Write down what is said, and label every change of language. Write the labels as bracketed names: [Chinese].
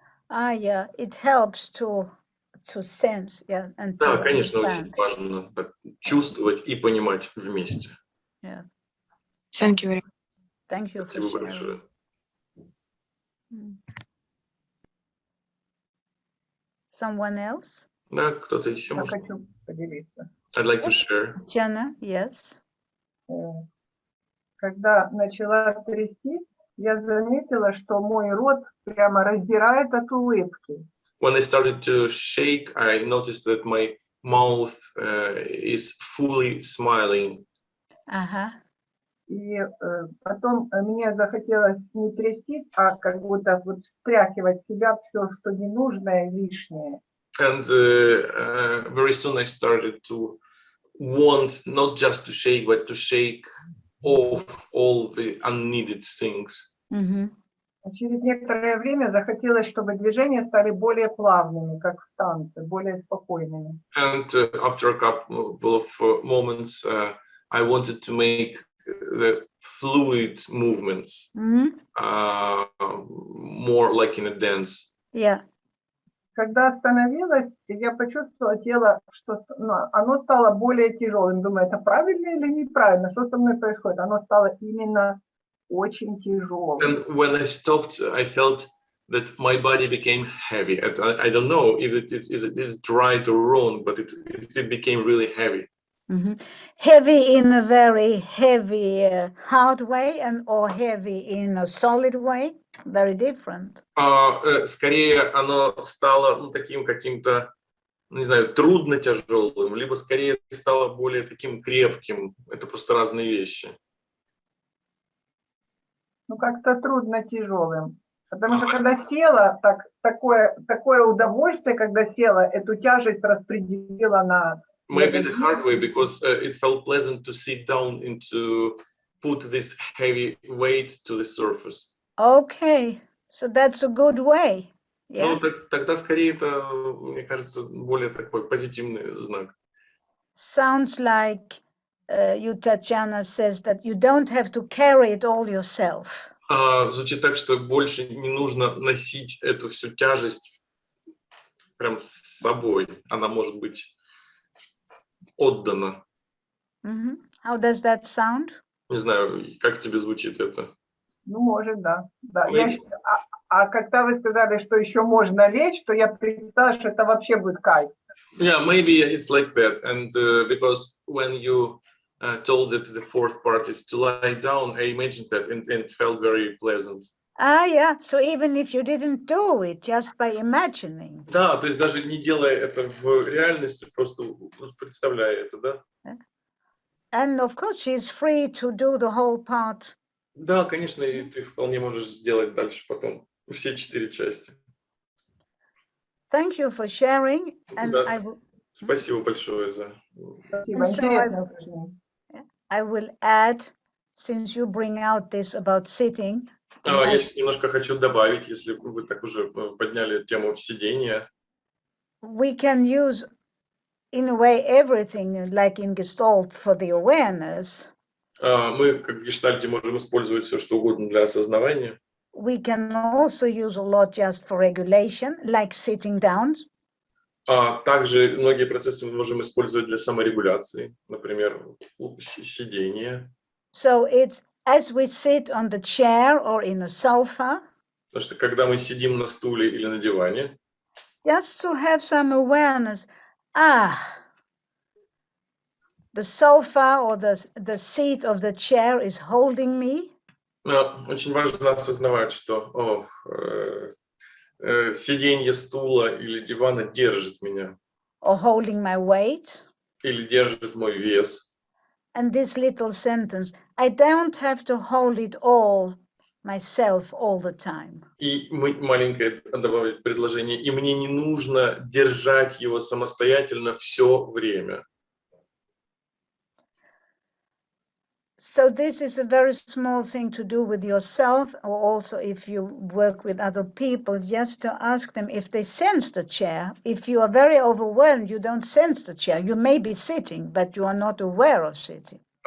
[English] Yeah, it helps to sense, yeah, and to [Russian] Да, конечно, очень [English] understand. [Russian] важно так чувствовать и понимать вместе. [English] Yeah, Thank you very much. thank you for [Russian] Спасибо [English] sharing. [Russian] большое. Mm. [English] Someone else? [Russian] Да, кто-то еще Я может? хочу поделиться. [English] I'd like to share. Jana, yes. [Russian] Когда начала трястись, я заметила, что мой рот прямо раздирает от улыбки. [English] When I started to shake, I noticed that my mouth is fully smiling. Uh-huh. [Russian] И потом мне захотелось не трястись, а как будто вот встряхивать в себя все, что ненужное, лишнее. [English] And very soon I started to want not just to shake, but to shake off all the unneeded things. Mm-hmm. [Russian] Через некоторое время захотелось, чтобы движения стали более плавными, как в танце, более спокойными. [English] And after a couple of moments, I wanted to make the fluid movements more like in a dance. Yeah. [Russian] Когда остановилась, я почувствовала тело, что оно стало более тяжелым. Думаю, это правильно или неправильно? Что со мной происходит? Оно стало именно очень тяжелым. [English] And when I stopped, I felt that my body became heavy. I don't know if it is right or wrong, but it became really heavy. Mm-hmm. Heavy in a very heavy, hard way, or heavy in a solid way? Very different. [Russian] Скорее оно стало таким каким-то, не знаю, трудно тяжелым, либо скорее стало более таким крепким. Это просто разные вещи. Ну, как-то трудно тяжелым. Потому что когда села, такое удовольствие, когда села, эту тяжесть распределила на... [English] Maybe the hard way, because it felt pleasant to sit down and to put this heavy weight to the surface. Okay, so that's a good way. Yeah. [Russian] Ну, тогда скорее это, мне кажется, более такой позитивный знак. [English] Sounds like you, Tatiana, says that you don't have to carry it all yourself. [Russian] Звучит так, что больше не нужно носить эту всю тяжесть прям с собой. Она может быть отдана. [English] Mm-hmm. How does that sound? [Russian] Не знаю, как тебе звучит это? Ну, может, да. А когда вы сказали, что еще можно лечь, то я представила, что это вообще будет кайф. [English] Yeah, maybe it's like that. And because when you told that the fourth part is to lie down, I imagined that and it felt very pleasant. Yeah. So even if you didn't do it, just by imagining. [Russian] Да, то есть даже не делая это в реальности, просто представляя это, да? [English] And of course, she's free to do the whole part. [Russian] Да, конечно, и ты вполне можешь сделать дальше потом все 4 части. [English] Thank you for sharing. And [Russian] Да, спасибо большое за... Спасибо, интересное упражнение. [English] I will add, since you bring out this about sitting. [Russian] Я немножко хочу добавить, если вы так уже подняли тему сидения. [English] We can use, in a way, everything, like in Gestalt, for the awareness. [Russian] Мы, как в гештальте, можем использовать все, что угодно для осознавания. [English] We can also use a lot just for regulation, like sitting down. [Russian] Также многие процессы мы можем использовать для саморегуляции, например, сидение. [English] So it's as we sit on the chair or in a sofa. [Russian] Потому что когда мы сидим на стуле или на диване, [English] just to have some awareness. The sofa or the seat of the chair is holding me. [Russian] Очень важно осознавать, что сиденье стула или дивана держит меня. [English] Or holding my weight. [Russian] Или держит мой вес. [English] And this little sentence, I don't have to hold it all myself all the time. [Russian] И маленькое добавить предложение, и мне не нужно держать его самостоятельно все время. [English] So this is a very small thing to do with yourself, or also if you work with other people, just to ask them if they sense the chair. If you are very overwhelmed, you don't sense the chair. You may be sitting, but you are not aware of sitting.